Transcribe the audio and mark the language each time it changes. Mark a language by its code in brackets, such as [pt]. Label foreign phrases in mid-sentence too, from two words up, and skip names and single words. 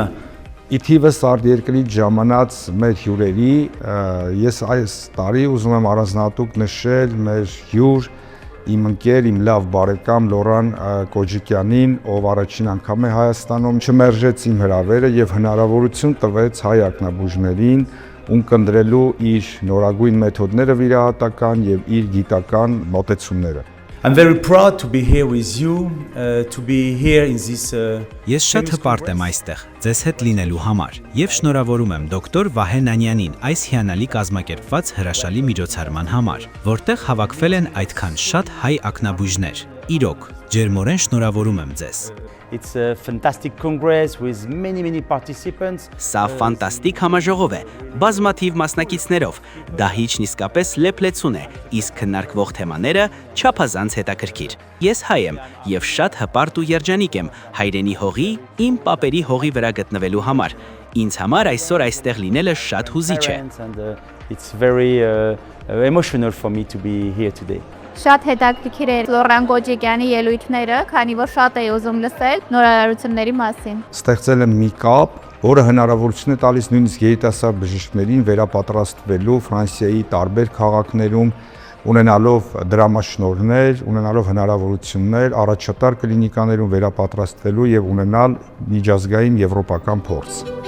[hy] Իթիվս արտերկրից ժամանած մեր հյուրերի, ես այս տարի ուզում եմ առանձնահատուկ նշել մեր հյուր, իմ ընկեր, իմ լավ բարեկամ Լորան Կոջիկյանին, ով առաջին անգամ է Հայաստանում, չմերժեց իմ հրավերը եւ հնարավորություն տվեց հայ ակնաբուժներին ունկնդրելու իր նորագույն մեթոդները վիրահատական եւ իր գիտական մոտեցումները։ [en] I'm very proud to be here with you, to be here in this [hy] Ես շատ հպարտ եմ այստեղ ձեզ հետ լինելու համար եւ շնորհավորում եմ դոկտոր Վահե Նանյանին այս հիանալի կազմակերպված հրաշալի միջոցառման համար, որտեղ հավաքվել են այդքան շատ հայ ակնաբույժներ։ Իրոք, ջերմորեն շնորհավորում եմ ձեզ։ [en] It's a fantastic congress with many participants. [hy] Սա ֆանտաստիկ համաժողով է, բազմաթիվ մասնակիցներով, դա հիչն իսկապես լեփլեցուն է, իսկ քննարկվող թեմաները չափազանց հետաքրքիր։ Ես հայ եմ եւ շատ հպարտ ու երջանիկ եմ հայրենի հողի, իմ պապերի հողի վրա գտնվելու համար։ Ինձ համար այսօր այստեղ լինելը շատ հուզիչ է։ [en] It's very emotional for me to be here today. [hy] Շատ հետաքրքիր էր Լորան Կոջիկյանի ելույթները, քանի որ շատ էի ուզում լսել նորարարությունների մասին։ Ստեղծել եմ մի կապ, որը հնարավորություն է տալիս նույնիսկ երիտասարդ բժիշկներին վերապատրաստվելու Ֆրանսիայի տարբեր քաղաքներում, ունենալով դրամաշնորհներ, ունենալով հնարավորություններ առաջատար կլինիկաներում վերապատրաստվելու եւ ունենալ միջազգային եվրոպական փորձ։